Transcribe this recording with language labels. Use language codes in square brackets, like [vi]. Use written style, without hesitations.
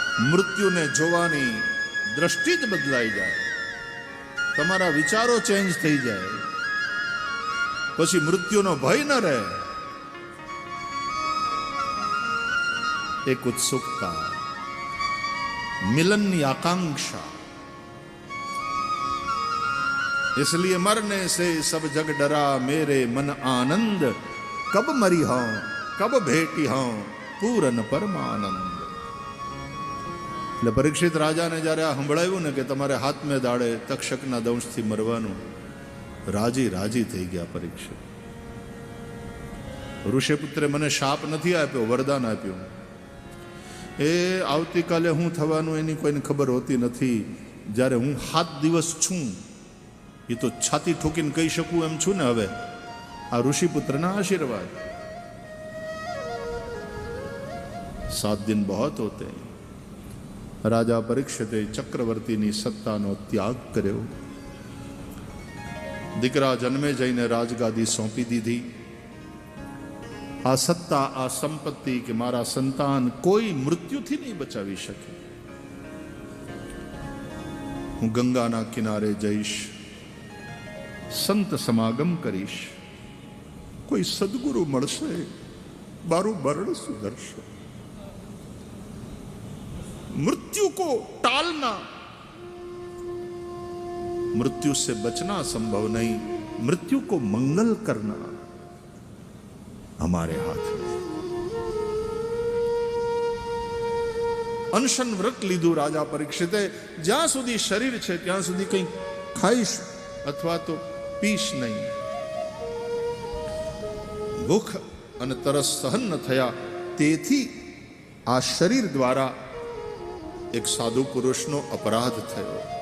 [gu] મૃત્યુને જોવાની દ્રષ્ટિ જ બદલાઈ જાય, તમારા વિચારો ચેન્જ થઈ જાય, પછી મૃત્યુનો ભય ન રહે. એક ઉત્સુકતા, [hi] मिलन की आकांक्षा. इसलिए मरने से सब जग डरा, मेरे मन आनंद कब मरी हों कब भेटी हों पूरन परमानंद. [gu] એટલે પરીક્ષિત રાજાને જ્યારે આ સંભળાવ્યું ને કે તમારે હાથમે દાડે તક્ષકના દંશથી મરવાનું, રાજી રાજી થઈ ગયા પરીક્ષિત. ઋષિપુત્રે મને શાપ નથી આપ્યો, વરદાન આપ્યું. એ આવતીકાલે હું થવાનું એની કોઈને ખબર હોતી નથી. જ્યારે હું 7 દિવસ છું એ તો છાતી ઠોકીને કહી શકું એમ છું ને. હવે આ ઋષિપુત્રના આશીર્વાદ. [hi] 7 दिन बहुत होते हैं. [gu] રાજા પરીક્ષિતે ચક્રવર્તીની સત્તાનો ત્યાગ કર્યો. દીકરા જન્મે જઈને રાજગાદી સોંપી દીધી. આ સત્તા, આ સંપત્તિ કે મારા સંતાન કોઈ મૃત્યુથી નહીં બચાવી શકે. હું ગંગાના કિનારે જઈશ, સંત સમાગમ કરીશ, કોઈ સદગુરુ મળશે, મારું મરણ સુધરશે. [hi] मृत्यु को टालना, मृत्यु से बचना संभव नहीं, मृत्यु को मंगल करना हमारे हाथ में. [gu] अनशन व्रत લીધું રાજા પરીક્ષિતે. જ્યાં સુધી શરીર છે ત્યાં સુધી કંઈ ખાઈશ અથવા તો પીશ નહીં. ભૂખ અને તરસ સહન ન થયા, તેથી આ શરીર દ્વારા એક સાધુ પુરુષનો અપરાધ થયો.